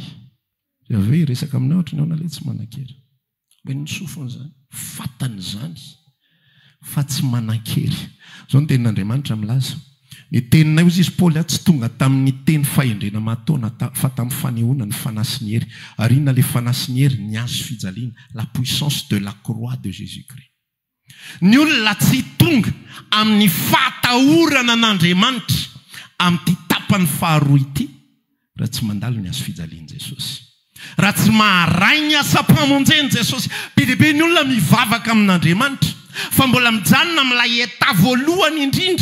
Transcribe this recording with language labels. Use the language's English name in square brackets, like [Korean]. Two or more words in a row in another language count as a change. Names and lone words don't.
[Malagasy] Ave resaka aminao ohatrany ao nalay tsy manan-kery. Hoe ny sofiny zany, fatany zany fa tsy manan-kery. Zao ny tenin'Andriamanitra milaza. Ny teninay izy Paoly tsy tonga tamin'ny teny fahendrena mataona fa tamin'ny fanehoana ny fanasiny hery. Ary inona ilay fanasiny hery? Ny azo fijaliana, [French] la puissance de la croix de Jésus-Christ. [Malagasy] Ny olona tsy tonga amin'ny fahatahorana an'Andriamanitra amin'ity tapany faharoa ity raha tsy mandalo ny azo fijalian Jesosy. Raha tsy maharay ny asa-pamonjeny Jesosy. Be dia be ny olona mivavaka amin'Andriamanitra fa mbola mijanona amin'ilay eta voalohany indrindra.